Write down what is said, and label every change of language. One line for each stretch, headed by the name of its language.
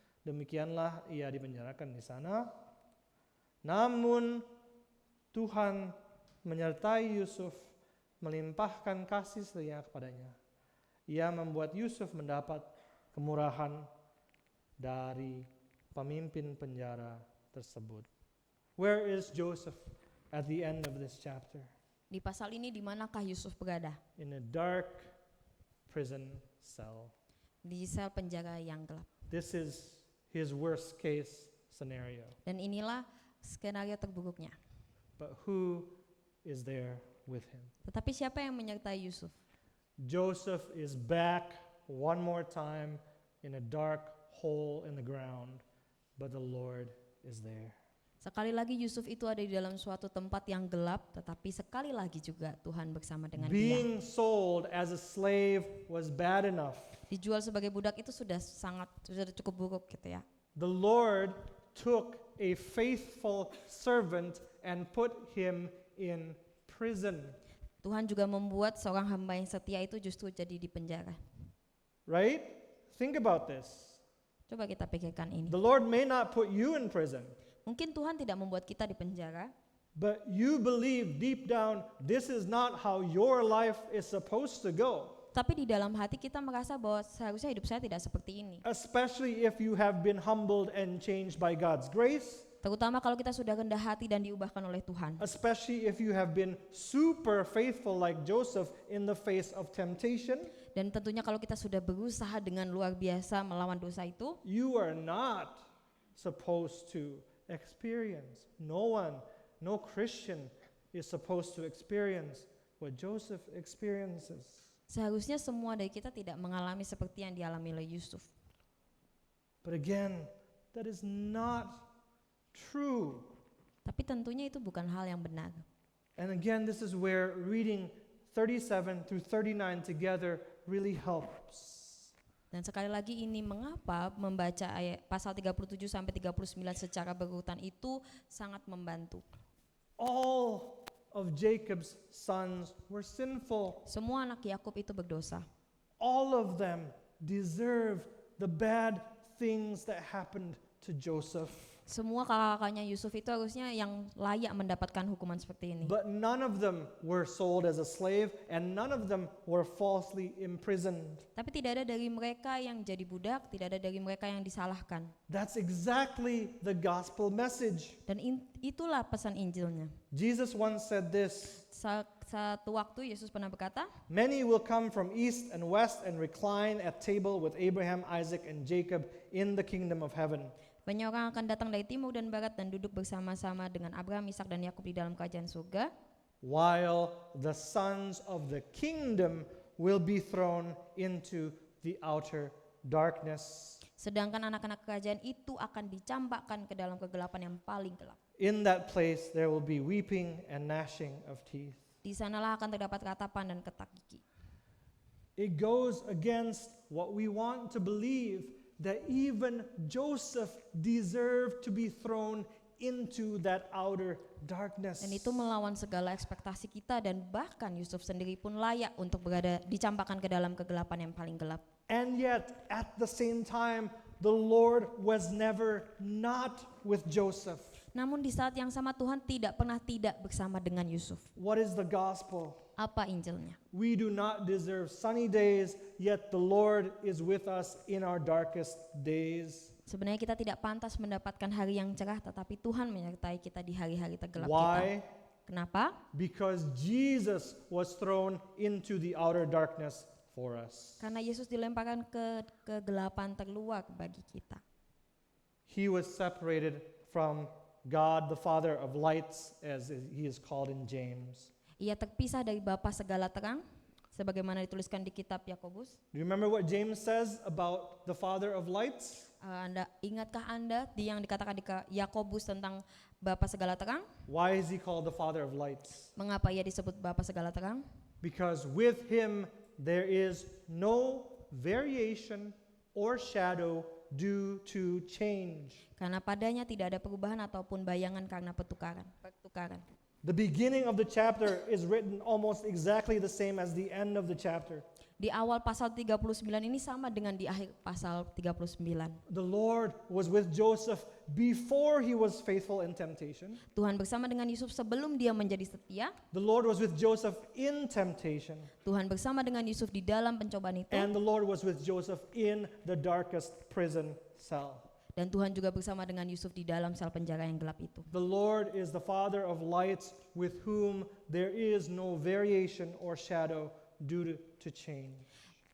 Indonesian: Demikianlah ia dipenjarakan di sana. Namun Tuhan menyertai Yusuf, melimpahkan kasih setia kepadanya. Ia membuat Yusuf mendapat kemurahan dari pemimpin penjara tersebut.
English: Where is Joseph at the end of this chapter?
Indonesian: Di pasal ini di manakah Yusuf berada?
English: In a dark prison cell.
Indonesian: Di sel penjara yang gelap.
English: This is his worst case scenario.
Indonesian: Dan inilah skenario terburuknya.
English: But who is there with him?
Indonesian: Tetapi siapa yang menyertai Yusuf?
English: Joseph is back one more time in a dark hole in the ground, but the Lord is there.
Indonesian: Sekali lagi Yusuf itu ada di dalam suatu tempat yang gelap, tetapi sekali lagi juga Tuhan bersama dengan dia.
English: Being sold as a slave was bad enough.
Indonesian: Dijual sebagai budak itu sudah cukup buruk gitu ya.
English: The Lord took a faithful servant and put him in prison.
Indonesian: Tuhan juga membuat seorang hamba yang setia itu justru jadi di penjara.
English: Right? Think about this.
Indonesian: Coba kita pikirkan ini.
English: The Lord may not put you in prison,
Indonesian: Mungkin Tuhan tidak membuat kita di penjara,
English: but you believe deep down this is not how your life is supposed to go.
Indonesian: tapi di dalam hati kita merasa bahwa seharusnya hidup saya tidak seperti ini.
English: Especially if you have been humbled and changed by God's grace.
Indonesian: Terutama kalau kita sudah rendah hati dan diubahkan oleh Tuhan.
English: Especially if you have been super faithful like Joseph in the face of temptation.
Indonesian: Dan tentunya kalau kita sudah berusaha dengan luar biasa melawan dosa itu,
English: You are not supposed to experience. No one, no Christian is supposed to experience what Joseph experiences.
Indonesian: seharusnya semua dari kita tidak mengalami seperti yang dialami oleh Yusuf.
English: But again, that is not true.
Indonesian: Tapi tentunya itu bukan hal yang benar.
English: And again, this is where reading 37 through 39 together really helps.
Indonesian: Dan sekali lagi ini mengapa membaca ayat pasal 37 sampai 39 secara berurutan itu sangat membantu.
English: All of Jacob's sons were sinful.
Indonesian: Semua anak Yakub itu berdosa.
English: All of them deserve the bad things that happened to Joseph.
Indonesian: Semua kakak-kakaknya Yusuf itu harusnya yang layak mendapatkan hukuman seperti ini.
English: But none of them were sold as a slave, and none of them were falsely imprisoned.
Indonesian: Tapi tidak ada dari mereka yang jadi budak, tidak ada dari mereka yang disalahkan.
English: That's exactly the gospel message.
Indonesian: Dan itulah pesan Injilnya.
English: Jesus once said this,
Indonesian: Satu waktu Yesus pernah berkata,
English: "Many will come from east and west and recline at table with Abraham, Isaac, and Jacob in the kingdom of heaven."
Indonesian: banyak orang akan datang dari timur dan barat dan duduk bersama-sama dengan Abraham, Ishak dan Yakub di dalam kerajaan surga.
English: While the sons of the kingdom will be thrown into the outer darkness.
Indonesian: Sedangkan anak-anak kerajaan itu akan dicampakkan ke dalam kegelapan yang paling gelap.
English: In that place there will be weeping and gnashing of teeth.
Indonesian: Di sanalah akan terdapat ratapan dan ketak gigi.
English: It goes against what we want to believe, that even Joseph deserved to be thrown into that outer darkness.
Indonesian: Dan itu melawan segala ekspektasi kita dan bahkan Yusuf sendiri pun layak untuk berada dicampakkan ke dalam kegelapan yang paling gelap.
English: And yet at the same time the Lord was never not with Joseph.
Indonesian: Namun di saat yang sama Tuhan tidak pernah tidak bersama dengan Yusuf.
English: What is the gospel?
Indonesian: Apa Injilnya?
English: We do not deserve sunny days, yet the Lord is with us in our darkest days.
Indonesian: Sebenarnya kita tidak pantas mendapatkan hari yang cerah, tetapi Tuhan menyertai kita di hari-hari tergelap
English: Why?
Indonesian: kita. Kenapa?
English: Because Jesus was thrown into the outer darkness for us.
Indonesian: Karena Yesus dilemparkan ke kegelapan terluar bagi kita.
English: He was separated from God, the Father of lights, as he is called in James.
Indonesian: Ia terpisah dari Bapa segala terang, sebagaimana dituliskan di kitab Yakobus.
English: Do you remember what James says about the Father of lights?
Indonesian: Ingatkah Anda yang dikatakan di Yakobus tentang Bapa segala terang?
English: Why is he called the Father of lights?
Indonesian: Mengapa ia disebut Bapa segala terang?
English: Because with him there is no variation or shadow due to change.
Indonesian: Karena padanya tidak ada perubahan ataupun bayangan karena pertukaran.
English: The beginning of the chapter is written almost exactly the same as the end of the chapter.
Indonesian: Di awal pasal 39 ini sama dengan di akhir pasal 39.
English: The Lord was with Joseph before he was faithful in temptation.
Indonesian: Tuhan bersama dengan Yusuf sebelum dia menjadi setia.
English: The Lord was with Joseph in temptation.
Indonesian: Tuhan bersama dengan Yusuf di dalam pencobaan itu.
English: And the Lord was with Joseph in the darkest prison cell.
Indonesian: Dan Tuhan juga bersama dengan Yusuf di dalam sel penjara yang gelap itu.
English: The Lord is the Father of lights, with whom there is no variation or shadow due to change.